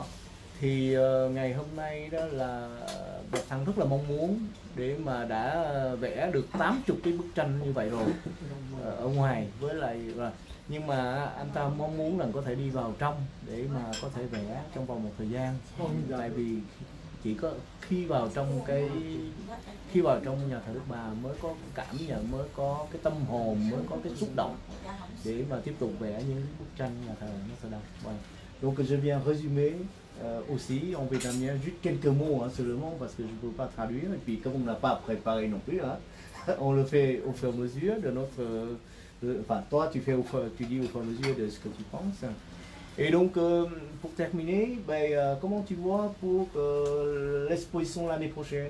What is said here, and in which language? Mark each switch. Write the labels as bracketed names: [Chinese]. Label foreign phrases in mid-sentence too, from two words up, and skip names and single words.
[Vietnamese] Thì ngày hôm nay đó là Bertrand rất là mong muốn để mà đã vẽ được 80 cái bức tranh như vậy rồi ở ngoài, với lại nhưng mà anh ta mong muốn rằng có thể đi vào trong để mà có thể vẽ trong vòng một thời gian, tại vì chỉ có khi vào trong nhà thờ Đức Bà mới có cảm nhận, mới có cái tâm hồn, mới có cái xúc động để mà tiếp tục vẽ những bức tranh nhà thờ Notre Dame. [French] Donc je viens résumer aussi en vietnamien juste quelques mots seulement parce que je ne peux pas traduire et puis comme on n'a pas préparé non plus on le fait au fur et à mesure de notre enfin toi tu dis au fur et à mesure de ce que tu penses. Et donc pour terminer, comment tu vois pour l'exposition l'année prochaine?